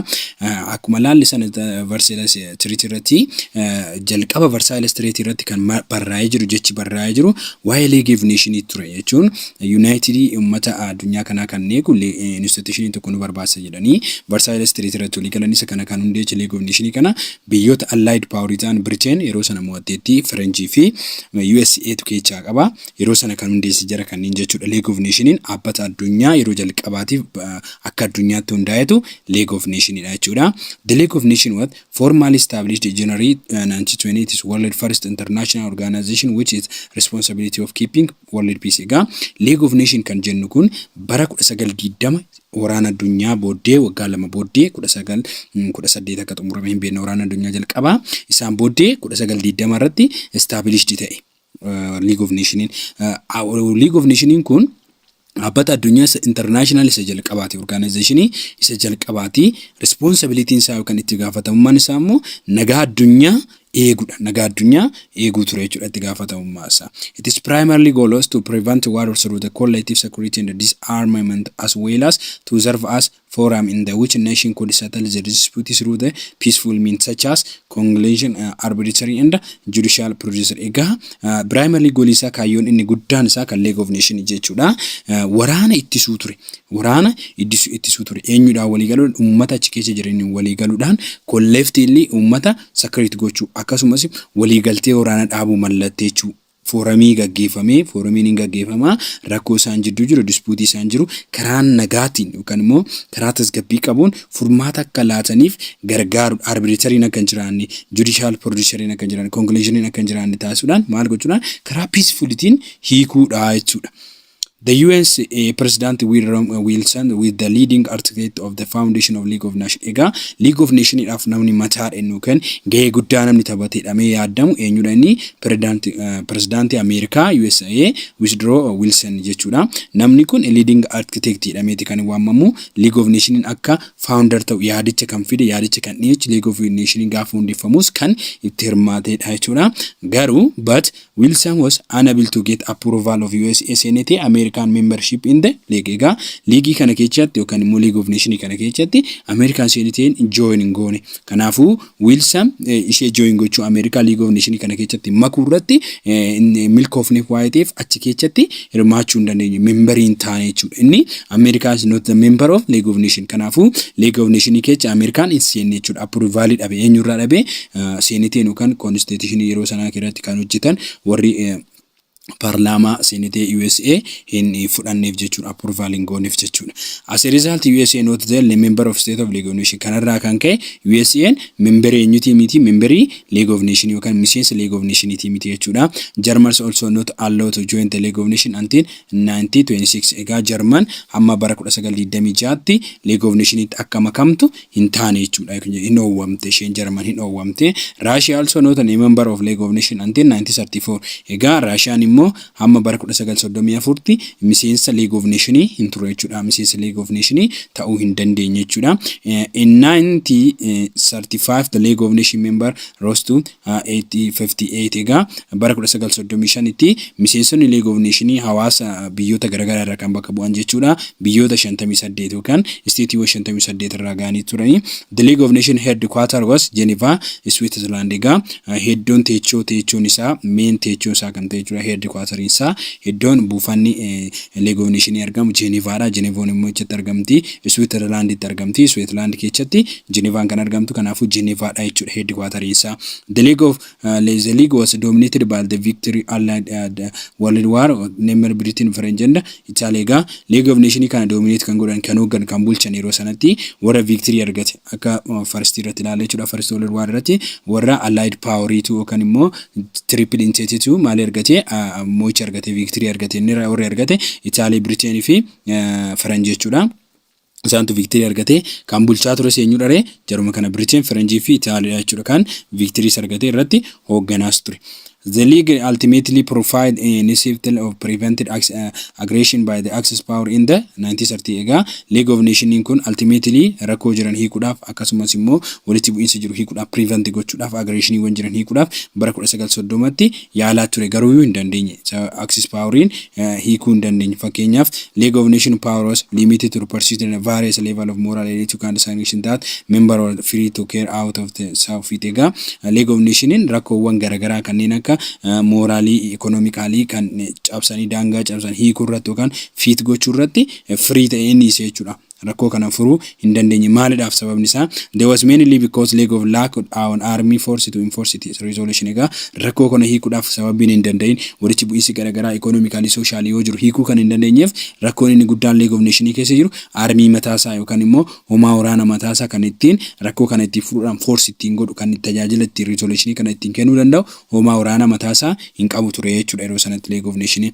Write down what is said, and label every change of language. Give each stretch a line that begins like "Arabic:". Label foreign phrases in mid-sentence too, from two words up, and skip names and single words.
Oromo: Akkuma ilaalle sana Versailles Treaty irratti jalqaba Versailles Treaty irratti kan barraa'ee jiru jechi barraa'ee jiru waa'ee League of Nations ture jechuun United ummata addunyaa kanaa kan neeku institution tokko nu barbaasa jedhanii Versailles Treaty irratti waliigalan isa kana kan hundeechi League of Nations kana biyyoota
English: Allied Power
Oromo: ta'an Britain yeroo sana mo'atteetti French fi USA tu keessaa qaba yeroo sana kan hundeessi jira kanneen jechuudha. League of Nations dhaabbata addunyaa yeroo jalqabaatiif akka addunyaatti hundaa'etu League of Nations dha jechuudha.
English: The League of Nations was formally established in January 1920. It is world first international organization which is responsibility of keeping world peace.
Oromo: League of Nations kan jennu kun bara 1920 waraana addunyaa booddee waggaa lama booddee 1918 akka xumurame hin beekne waraana addunyaa jalqabaa isaan booddee 1920 irratti established ta'e League of Nations. League of Nations kun dhaabbata addunyaa international isa jalqabaati organization isa jalqabaati responsibility isaa kan itti gaafatamummaan isaa immoo nagaa addunyaa eeguudha nagaa addunyaa eeguu ture jechuudha itti gaafatamummaa isaa.
English: It is primarily goal to prevent war through the collective security and disarmament as well as to serve as forum in the which nation could settle the dispute through the peaceful means such as conciliation, arbitrary and judicial procedure. Primarily goal
Oromo: isaa kaayyoon inni guddaan isaa kan League of Nations jechuudha. Waraana ittisuu ture. Waraana ittisuu ture. Eenyudhaan walii galuudhaan uummata achi keessa jiran walii galuudhaan collectively uummata security gochuu akkasumas waliigaltee waraana dhaabuu mallatteessuu foorumii gaggeeffamee foorumiin gaggeeffamaa rakkoo isaan jidduu jiru dispuutii isaan jiru karaa nagaatiin yookaan immoo karaa tasgabbii qabuun furmaata akka laataniif gargaaru arbitrariin akka hin jiraanne
English: judicial procedure
Oromo: akka hin jiraanne conclusion akka hin jiraanne taasisuudhaan maal gochuudhaan karaa peacefultiin hiikuudha jechuudha.
English: The UN's President Wilson with the leading architect of the foundation of League of Nations.
Oromo: League of Nations idhaaf namni mataa dhennu kan gahee guddaa namni taphatee dhamee yaadamu eenyudha inni President America USA Woodrow Wilson jechuudha. Namni kun
English: leading architect
Oromo: jedhameeti kan waamamu League of Nations akka founder ta'u yaadicha kan fide yaadicha kan dhiyeessu League of Nations gaafa hundeeffamus kan itti hirmaateedha jechuudha.
English: Garuu but Wilson was unable to get approval of USA Senate American membership in the League.
Oromo: League kana keessatti yookaan immoo League of Nations kana keessatti American Senate join goone. Kanaafuu Wilson ishee join gochuu America League of Nations kana keessatti makuu irratti milkoofneef waa'ee ta'eef achi keessatti hirmaachuu hin dandeenye memberiin taane jechuudha.
English: Inni America is not the member of League of Nations.
Oromo: Kanaafuu League of Nations keessa American hin seenne jechuudha. Approval dhabe eenyurraa dhabe Senate yookaan constitution yeroo sanaa keessatti kan hojjetan warri Parlama Senate USA in fudhanneef jechuudha approval gooneef jechuudha.
English: As a result USA not the member of state of League of Nations
Oromo: kanarraa kan ka'e USA member eenyuti miti memberii League of Nations yookaan miseensa League of Nations miti jechuudha.
English: Germans also not allowed to join the League of Nations until 1926.
Oromo: German hamma bara 1926tti League of Nations akka makamtu hin taane jechuudha. Hin oowwamte isheen German hin oowwamte.
English: Russia also not a member of League of Nations until 1934.
Oromo: Russia hamma bara 1934tti miseensa League of Nations hin ture jechuudha. Miseensa League of Nations ta'uu hin dandeenye jechuudha.
English: In 1935 the League of Nations member rose to 858.
Oromo: Bara 1935tti miseensonni League of Nations hawaasa biyyoota garaagaraa irraa kan bakka bu'an jechuudha. Biyyoota 58 yookaan isteetii 58 irraa ga'anii turani.
English: The League of Nations headquarter was Geneva, Switzerland.
Oromo: Hedduun teechoon isaa main teechoon isaa kan ta'e jechuudha. headquarter isaa iddoon buufanni League of Nations argamu Genevaadha. Genevoon immoo itti argamti Switzerland itti argamti. Switzerland keessatti Genevaan kan argamtu kanaafuu Genevaadha jechuudha headquarter isaa.
English: The League was dominated by the victory allied World War Nemer Britain French and Italy
Oromo: ga League of Nations kana dominate kan godhan kan hoggan kan bulchan yeroo sanatti warra victory argate akka first irratti ilaalee jechuudha. First World War irratti warra
English: allied power
Oromo: tu kan immoo
English: triple entity
Oromo: tu maal argate mo'icha argate victory argate inni warra argate Italy Britain fi French jechuudha. Isaantu victory argate kan bulchaa ture seenyu dhare jaruma kana Britain French fi Italy jechuudha kan victory argate irratti hogganaas ture.
English: The League ultimately provided a initiative of prevented aggression by the Axis power in the 1930s.
Oromo: Ega League of Nations kun ultimately rakkoo jiran hiikuudhaaf akkasumas immoo walitti bu'iinsa jiru hiikuudhaaf prevent gochuudhaaf aggression wan jiran hiikuudhaaf bara 1930tti yaalaa ture garuu hin dandeenye. Axis powerin hiikuu hin dandeenye.
English: Fakkeenyaaf League of Nations power was limited to pursue a various level of moral ethical and sanction that member are free to carry out of the South.
Oromo: Ega League of Nations rakkoowwan garagaraa kanneen akka
English: morally economically
Oromo: kan cabsanii daangaa cabsan hiikuu irratti yookaan fiit gochuu irratti free ta'ee inni isa jechuudha. Rakkoo kana furuu hin dandeenye. Maalidhaaf sababni isaa
English: there was mainly because League of lack on army force to enforce its resolution.
Oromo: Ega rakkoo kana hiikuudhaaf sababiin hin dandeenye walitti bu'iinsi garagaraa
English: economically socially
Oromo: yoo jiru hiikuu kan hin dandeenyeef rakkoon inni guddaan League of Nations keessa jiru army mataasaa yookaan immoo homaa waraana mataasaa kan ittiin rakkoo kana ittiin furuudhaan force ittiin godhu kan tajaajila ittiin resolution kana ittiin kennuu danda'u homaa waraana mataasaa hin qabu ture jechuudha yeroo sanatti League of Nations.